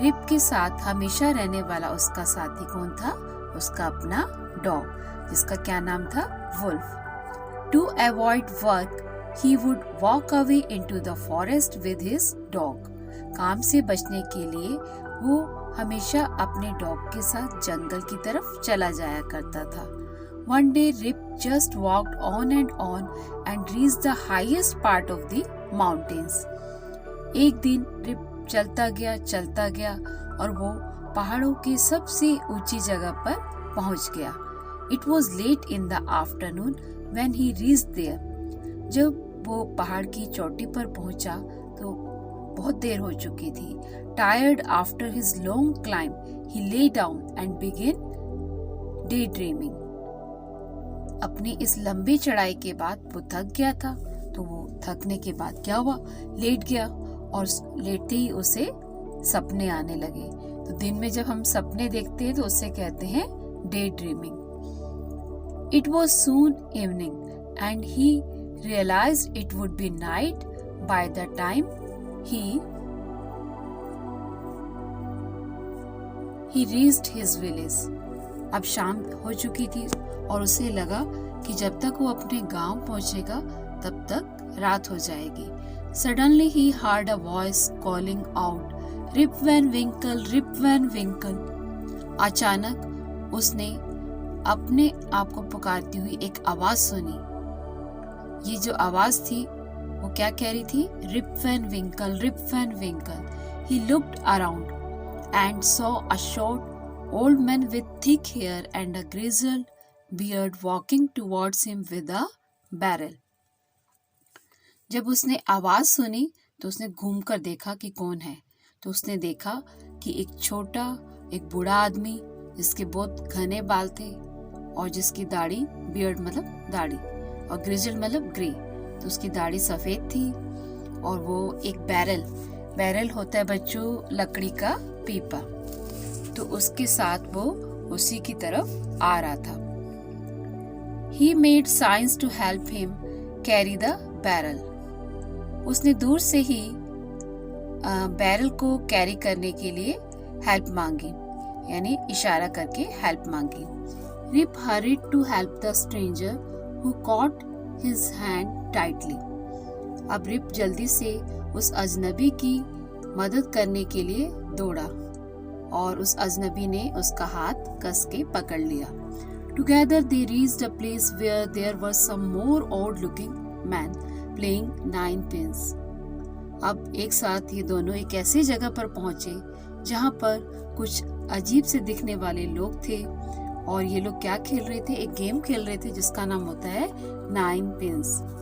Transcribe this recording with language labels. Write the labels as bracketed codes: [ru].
[hi] Rib के साथ हमेशा रहने वाला उसका साथी कौन था, उसका अपना डॉग जिसका क्या नाम था, wolf. [en] To avoid work he would walk away into the forest with his dog. [hi] काम से बचने के लिए वो हमेशा अपने डॉग के साथ जंगल की तरफ चला जाया करता था. [en] One day Rip just walked on and reached the highest part of the mountains. [hi] एक दिन रिप चलता गया और वो पहाड़ों की सबसे ऊंची जगह पर पहुंच गया. [en] It was late in the afternoon when he reached there. [hi] जब वो पहाड़ की चोटी पर पहुंचा तो बहुत देर हो चुकी थी. [en] Tired after his long climb, he lay down and began daydreaming. [hi] अपनी इस लंबी चढ़ाई के बाद वो थक गया था तो वो थकने के बाद क्या हुआ, लेट गया और लेटते ही उसे सपने आने लगे. तो दिन में जब हम सपने देखते हैं तो उसे कहते हैं day dreaming. [en] It was soon evening and he realized it would be night by the time he reached his village. [hi] अब शाम हो चुकी थी और उसे लगा कि जब तक वो अपने गांव पहुंचेगा तब तक रात हो जाएगी. [en] Suddenly he heard a voice calling out, "Rip Van Winkle, Rip Van Winkle." [hi] अचानक उसने अपने आप को पुकारती हुई एक आवाज सुनी. ये जो आवाज थी वो क्या कह रही थी, Rip Van Winkle, Rip Van Winkle. [en] He looked around and saw a short old man with thick hair and a grizzled beard walking towards him with a barrel. [hi] जब उसने आवाज सुनी तो उसने घूमकर देखा कि कौन है। तो उसने देखा कि एक बूढ़ा आदमी जिसके बहुत घने बाल थे और जिसकी दाढ़ी, बियर्ड मतलब दाढ़ी, और ग्रिजल मतलब ग्रे, तो उसकी दाढ़ी सफेद थी और वो एक बैरल होता है बच्चों, लकड़ी का पीपा, तो उसके साथ वो उसी की तरफ आ रहा था। [en] He made signs to help him carry the barrel. [hi] उसने दूर से ही बैरल को कैरी करने के लिए हेल्प मांगी, यानी इशारा करके हेल्प मांगी। [en] Rip hurried to help the stranger who caught his hand tightly. [hi] अब रिप जल्दी से उस अजनबी की मदद करने के लिए दौड़ा और उस अजनबी ने उसका हाथ कस के पकड़ लिया। [en] Together they reached a place where there was some more odd-looking man playing ninepins. [hi] अब एक साथ ये दोनों एक ऐसी जगह पर पहुंचे जहां पर कुछ अजीब से दिखने वाले लोग थे और ये लोग क्या खेल रहे थे, एक गेम खेल रहे थे जिसका नाम होता है नाइन पिन्स।